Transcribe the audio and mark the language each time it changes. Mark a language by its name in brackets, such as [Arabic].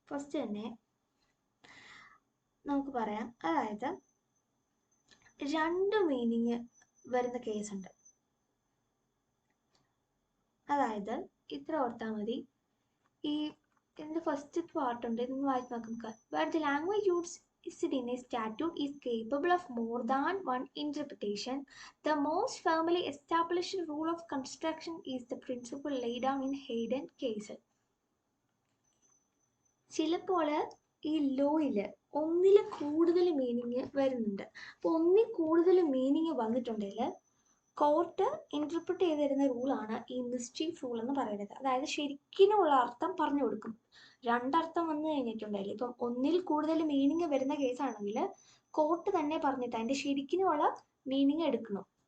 [Malayalam] First തന്നെ നമുക്ക് പറയാം, അതായത് രണ്ട് മീനിങ് വരുന്ന കേസുണ്ട്. അതായത് ഇത്ര ഓർത്താൽ മതി. ഈ ഇതിന്റെ ഫസ്റ്റ് പാർട്ടുണ്ട്, ഇതൊന്ന് വായിച്ച് നോക്കാം. [English] Where the language used in a statute is capable of more than one interpretation, the most firmly established rule of construction is the principle laid down in Hayden case. [Malayalam] ചിലപ്പോൾ ഈ ലോയില് ഒന്നിൽ കൂടുതൽ മീനിങ് വരുന്നുണ്ട്. അപ്പോൾ ഒന്നിൽ കൂടുതൽ മീനിങ് വന്നിട്ടുണ്ടെങ്കിൽ court interpret ചെയ്ത് തരുന്ന റൂളാണ് ഈ മിസ്ചീഫ് റൂൾ എന്ന് പറയുന്നത്. അതായത് ശരിക്കിനുള്ള അർത്ഥം പറഞ്ഞു കൊടുക്കും. രണ്ടർത്ഥം വന്നു കഴിഞ്ഞിട്ടുണ്ടെങ്കിൽ, ഇപ്പം ഒന്നിൽ കൂടുതൽ മീനിങ് വരുന്ന കേസാണെങ്കിൽ കോർട്ട് തന്നെ പറഞ്ഞിട്ട് അതിന്റെ ശരിക്കിനുള്ള മീനിങ് എടുക്കണം.